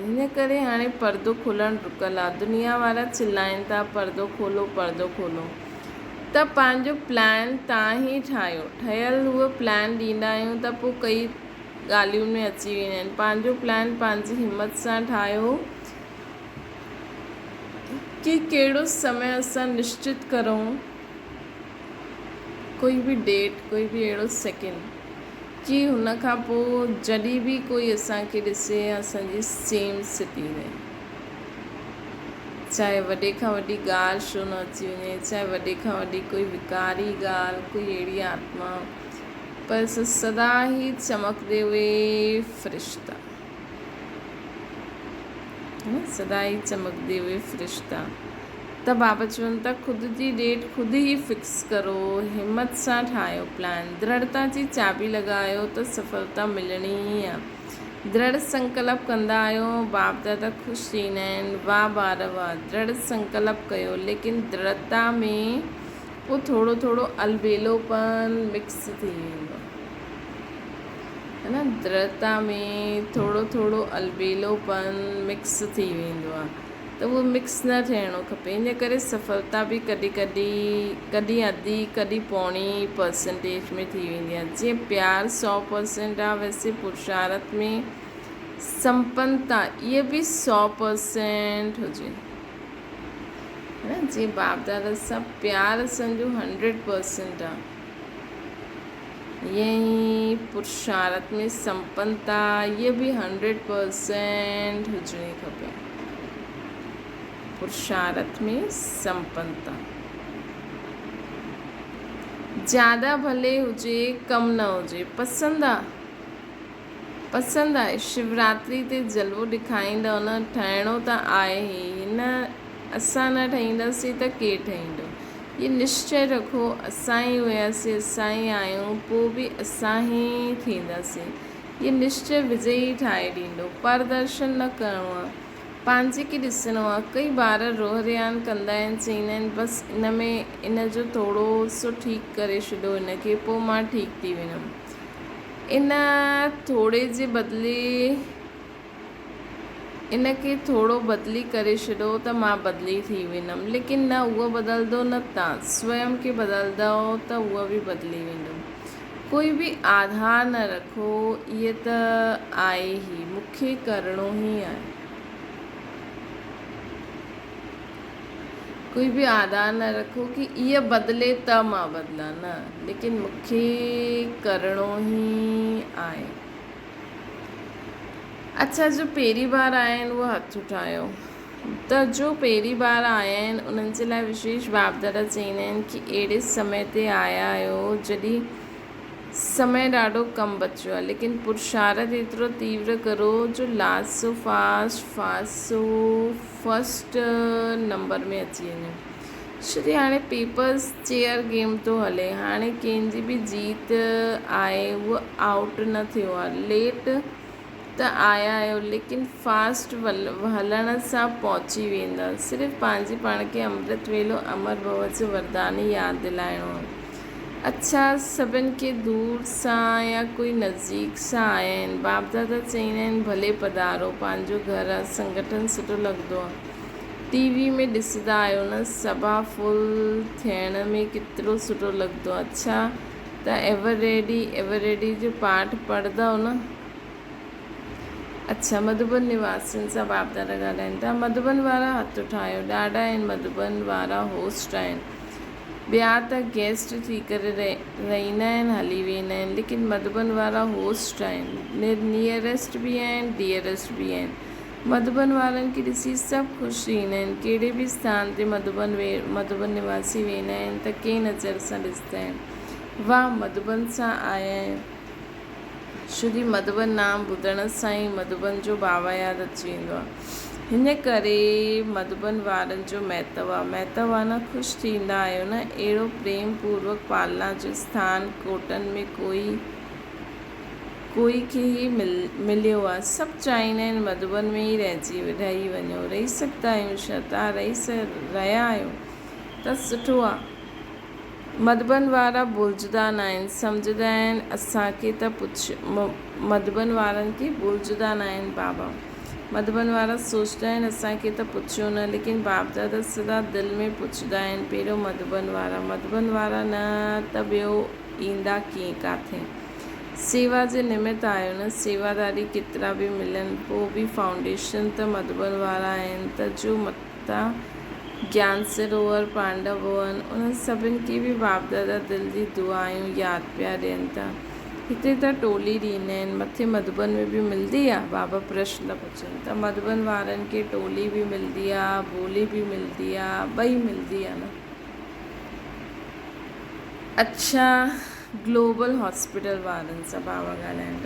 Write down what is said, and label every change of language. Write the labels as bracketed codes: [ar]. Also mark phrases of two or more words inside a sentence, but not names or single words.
[sd] हिन करे हाणे पर्दो खुलणु रुकल आहे। दुनिया वारा चिल्लाइनि था पर्दो खोलो पर्दो खोलो। त पंहिंजो प्लान तव्हां ई ठाहियो। ठहियल उहो प्लान ॾींदा आहियूं त पोइ कई ॻाल्हियुनि में अची वेंदा आहिनि। पंहिंजो प्लान पंहिंजी हिमत सां ठाहियो कि कहिड़ो समय असां निश्चित करूं, कोई बि डेट, कोई बि अहिड़ो सेकेंड कि हुन खां पोइ जॾहिं बि कोई असांखे ॾिसे असांजी सेम स्थिति रहे। चाहे वॾे खां वॾी ॻाल्हि छो न अची वञे, चाहे वॾे खां वॾी कोई विकारी ॻाल्हि, कोई अहिड़ी आत्मा, पर सदा ई चमकदे हुए फ़रिश्ता, सदा ई चमकदे हुए फ़रिश्ता। त बाबा चवनि था ख़ुदि जी डेट ख़ुदि ई फिक्स करो, हिमत सां ठाहियो प्लान, दृढ़ता जी चाबी लॻायो त सफलता मिलणी ई आहे। दृढ़ संकल्प कंदा आहियो, बाप दादा ख़ुशि थींदा आहिनि। वाह ॿार वाह, दृढ़ संकल्प कयो, लेकिन दृढ़ता में पोइ थोरो थोरो अलबेलोपन मिक्स थी वेंदो, है न। दृढ़ता में थोरो थोरो अलबेलोपन मिक्स थी वेंदो आहे। त उहो मिक्स न थियणो खपे। इन करे सफलता बि कॾहिं अधी कॾहिं पौणी परसेंटेज में थी वेंदी आहे। जीअं प्यार 100% आहे, वैसे पुरुषार्थ में संपन्नता इहा बि 100% हुजे, है न। जीअं बाप दादा सां प्यार असांजो 100% आहे, ईअं ई पुरुषार्थ में संपन्नता इहा बि 100% हुजणी खपे। पुरुषार्थ में संपन्नता ज़्यादा भले हुजे, कम न हुजे। पसंदि आहे। शिवरात्रि ते जलवो ॾेखारींदव न, ठाहिणो त आहे ई न। असां न ठाहींदासीं त केरु ठाहींदो। ये निश्चय रखो, असां ई हुयासीं, असां ई आहियूं, पोइ बि असां ई थींदासीं। ये निश्चय विजयी ठाहे ॾींदो। प्रदर्शन न करिणो आहे, पंहिंजे खे ॾिसणो आहे। कई ॿार रोहरियान कंदा आहिनि, चवंदा आहिनि बसि इन जो थोरो सो ठीकु करे छॾियो हिनखे, पोइ मां ठीकु थी वेंदमि। इन थोरे जे बदिले इनखे थोरो बदिली करे छॾियो त मां बदिली थी वेंदमि। लेकिन न उहो बदिलंदो, न तव्हां स्वयं खे बदिलंदव त उहा बि बदिली वेंदो। कोई बि आधार न रखो, इहे त आहे ई, मूंखे करिणो ई आहे। कोई भी आधार न रखो कि इहा बदिले त मां बदिलां, न, लेकिन मूंखे करिणो ई आहे। अच्छा, जो पहिरीं बार आया आहिनि उहो हथ उठायो। त जो पहिरीं बार आया आहिनि उन्हनि जे लाइ विशेष बाप दादा चवंदा आहिनि कि अहिड़े समय ते आया आहियो जॾहिं समय ॾाढो कम बचियो आहे, लेकिन पुरुषार्थ एतिरो तीव्र करो जो [en] last so first number [sd] में अची वञो। छोकी हाणे [en] papers chair game [sd] थो हले, हाणे कंहिंजी बि जीत आहे उहो आउट न थियो आहे। लेट त आया आहियो, लेकिन फास्ट हलण सां पहुची वेंदा। सिर्फ़ु पंहिंजे पाण खे अमृत वेलो अमर भव जो वरदान ई यादि दिलाइणो आहे। अच्छा, सभिनि खे दूर सां या कोई नज़दीक सां आया आहिनि, बाप दादा चवंदा आहिनि भले पधारो, पंहिंजो घर आहे, संगठन सुठो लॻंदो आहे। टीवी में ॾिसंदा आहियो न, सभा फुल थियण में केतिरो सुठो लॻंदो आहे। अच्छा, त [en] ever ready [sd] जो पाठ पढ़ंदव न। अच्छा, मधुबन निवासियुनि सां बाप दादा ॻाल्हाइनि था। मधुबन वारा हथ उठायो। ॾाढा आहिनि मधुबन वारा होस्ट आहिनि। ॿिया त गेस्ट थी करे रहंदा आहिनि, हली वेंदा आहिनि, लेकिन मधुबन वारा होस्ट आहिनि। नियरेस्ट बि आहिनि, डियरेस्ट बि आहिनि। मधुबन वारनि खे ॾिसी सभु ख़ुशि थींदा आहिनि। कहिड़े बि स्थान ते मधुबन निवासी वेंदा आहिनि त कंहिं नज़र सां ॾिसंदा आहिनि, वाह मधुबन सां आया आहिनि। छोकी मधुबन नाम ॿुधण सां ई मधुबन जो बाबा यादि अची वेंदो आहे। हिन करे मधुबन वारनि जो महत्व आहे न। ख़ुशि थींदा आहियो न। अहिड़ो प्रेम पूर्वक पालना जो स्थान कोटनि में कोई खे ई मिलियो आहे। सभु चाहींदा आहिनि मधुबन में ई रही वञो। रही सघंदा आहियूं छा? तव्हां रहिया आहियो त सुठो आहे। मधुबन वारा भुलिजंदा न आहिनि, सम्झंदा आहिनि असांखे त मधुबन वारनि खे भुलिजंदा न आहिनि बाबा। मधुबन वारा सोचंदा आहिनि असांखे त पुछियो न, लेकिन बाप दादा सदा दिलि में पुछंदा आहिनि पहिरियों मधुबन वारा न त ॿियो ईंदा कीअं काथे। सेवा जे निमित आहियो न। सेवादारी केतिरा बि मिलनि, पोइ बि फाउंडेशन त मधुबन वारा आहिनि। त जो मता ज्ञान सरोवर पांडव भवन, उन्हनि सभिनि खे बि बाप दादा दिलि जी दुआयूं यादि पिया ॾियनि था। हिते त टोली ॾींदा आहिनि, मथे मधुबन में बि मिलंदी आहे। बाबा प्रश्न पुछनि त मधुबन वारनि खे टोली बि मिलंदी आहे, बोली बि मिलंदी आहे, ॿई मिलंदी आहे न। अच्छा, ग्लोबल हॉस्पिटल वारनि सां बाबा ॻाल्हाईंदा।